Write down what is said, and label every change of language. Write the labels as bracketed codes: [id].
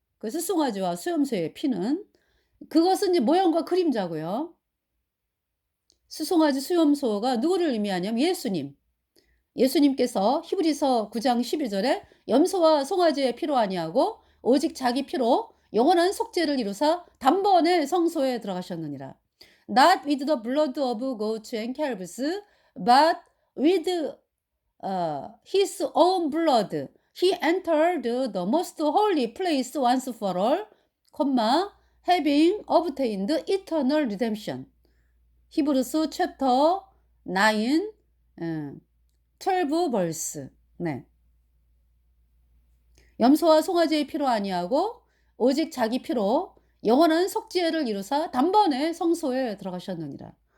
[ko] 수송아지와 수염소의 피는. 그것은 이제 모형과 그림자고요. 수송아지 수염소가 누구를 의미하냐면 예수님. 예수님께서 히브리서 9장 12 절에 염소와 송아지의 피로 아니하고 오직 자기 피로 영원한 속죄를 이루사 단번에 성소에 들어가셨느니라. [en] Not with the blood of goats and calves, but with his own blood. He entered the most holy place once for all, having obtained eternal redemption. [ko] 히브리서 챕터 9 12 verse. 네. 염소와 송아지의 피로 아니하고 오직 자기 피로 영원한 속죄를 이루사 단번에 성소에 들어가셨느니라.